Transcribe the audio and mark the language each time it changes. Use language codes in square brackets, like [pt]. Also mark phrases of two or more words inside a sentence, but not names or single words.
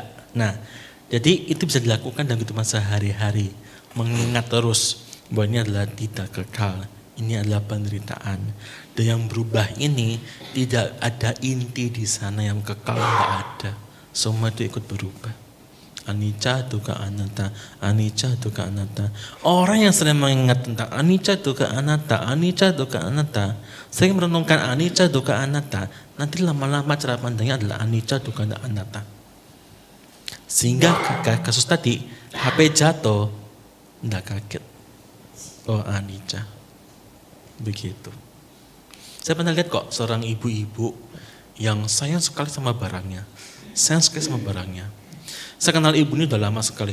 [id] Nah, jadi itu bisa dilakukan dalam kehidupan sehari-hari. Mengingat terus bahwa ini adalah tidak kekal. Ini adalah penderitaan. Dan yang berubah ini tidak ada inti di sana yang kekal, enggak ada. Semua itu ikut berubah. [pi] Anicca dukkha anatta, anicca dukkha anatta. [id] Orang yang sering mengingat tentang [pi] anicca dukkha anatta, anicca dukkha anatta, [id] sering merenungkan [pi] anicca dukkha anatta, [id] nanti lama-lama cara pandangnya adalah [pi] anicca dukkha anatta. [id] Sehingga kasus tadi HP jatuh, enggak kaget. Oh anicca. Begitu. Saya pernah lihat kok seorang ibu-ibu yang sayang sekali sama barangnya. Sayang sekali sama barangnya. Saya kenal ibu ini udah lama sekali.